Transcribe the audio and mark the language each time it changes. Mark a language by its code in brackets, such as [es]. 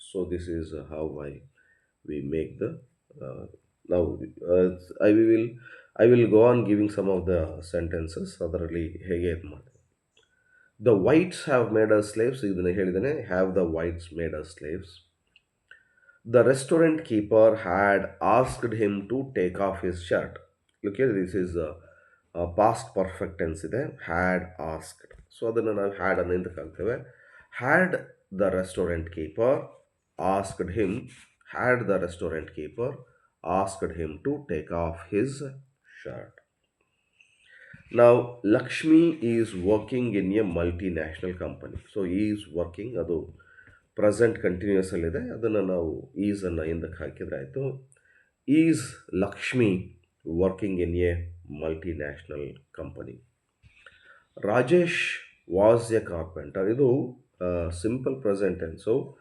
[en] So this is how we make the now uh, I will I will go on giving some of the sentences [kn] ಅದರಲ್ಲಿ ಹೇಗೆ ಇದು ಮಾಡ್ತೀವಿ. [en] The whites have made us slaves, [kn] ಇದನ್ನ ಹೇಳಿದ್ದೇನೆ. [en] Have the whites made us slaves? The restaurant keeper had asked him to take off his shirt. Look here, this is past perfect tense ಇದೆ. Had asked. [kn] So ಅದನ್ನು ನಾವು had ಅನ್ನು ಹಿಂದಕ್ಕೆ ಹಾಕ್ತೇವೆ. [en] Had the restaurant keeper asked him, had the restaurant keeper asked him to take off his shirt. Now, Lakshmi is working in a multinational company. So, he is working, [kn] ಅದು present continuous ಅಲ್ಲಿದೆ. ಅದನ್ನು ನಾವು ಈಸನ್ನು ಹಿಂದಕ್ಕೆ ಹಾಕಿದ್ರೆ ಆಯಿತು. [en] Is Lakshmi working in a multinational company. Rajesh was a carpenter. [kn] ಇದು simple present tens.